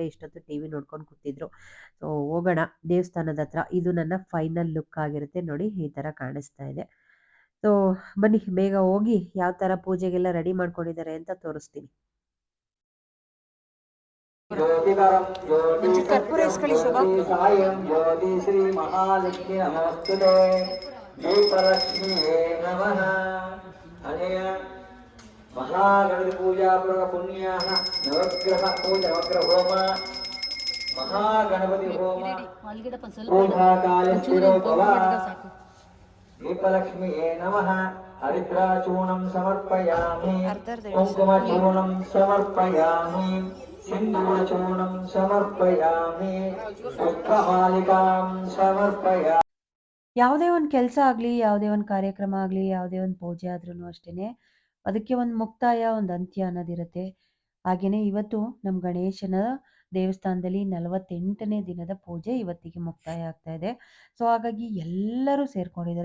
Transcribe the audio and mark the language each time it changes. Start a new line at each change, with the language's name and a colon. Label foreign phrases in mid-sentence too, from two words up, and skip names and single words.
Kannada: ಇಷ್ಟೊತ್ತು ಟಿವಿ ನೋಡ್ಕೊಂಡು ಕೂತಿದ್ರು. ಸೊ ಹೋಗೋಣ ದೇವಸ್ಥಾನದ ಹತ್ರ. ಇದು ನನ್ನ
English: final look
Kannada: ಆಗಿರುತ್ತೆ. ನೋಡಿ ಈ ಥರ ಕಾಣಿಸ್ತಾ ಇದೆ. ಸೊ ಬನ್ನಿ ಬೇಗ ಹೋಗಿ ಯಾವ ಥರ ಪೂಜೆಗೆಲ್ಲ ರೆಡಿ ಮಾಡ್ಕೊಂಡಿದ್ದಾರೆ ಅಂತ ತೋರಿಸ್ತೀನಿ.
Sanskrit: ज्योतिकरं
Kannada: ಒಂಚೂರು ಕರ್ಪೂರ
Sanskrit: ज्योतिसत्यं
Kannada: ಇಸ್ಕೊಳ್ಳಿ ಶೋಭಾ.
Sanskrit: ज्योतिसायं ज्योति श्रीमहालक्ष्मी नमोऽस्तुते दीपलक्ष्म्ये नमः अनया महागणपति पूजापूर्वक पुण्याः नवग्रह पूजा नवग्रह होम महागणपति होम पूजाकाले स्थिरो भव दीपलक्ष्म्ये नमः हरिद्राचूर्णं समर्पयामि कुङ्कुमचूर्णं समर्पयामि सिन्दूरचूर्णं समर्पयामि पुष्पमालिकां समर्पयामि
Kannada: ಯಾವುದೇ ಒಂದು ಕೆಲಸ ಆಗಲಿ, ಯಾವುದೇ ಒಂದು ಕಾರ್ಯಕ್ರಮ ಆಗಲಿ, ಯಾವುದೇ ಒಂದು ಪೂಜೆ ಆದ್ರೂ ಅಷ್ಟೇನೆ, ಅದಕ್ಕೆ ಒಂದು ಮುಕ್ತಾಯ, ಒಂದು ಅಂತ್ಯ ಅನ್ನೋದಿರುತ್ತೆ. ಹಾಗೆಯೇ ಇವತ್ತು ನಮ್ಮ ಗಣೇಶನ ದೇವಸ್ಥಾನದಲ್ಲಿ 48ನೇ ದಿನದ ಪೂಜೆ ಇವತ್ತಿಗೆ ಮುಕ್ತಾಯ ಆಗ್ತಾ ಇದೆ. ಸೊ ಹಾಗಾಗಿ ಎಲ್ಲರೂ ಸೇರ್ಕೊಂಡಿದ್ದಾರೆ.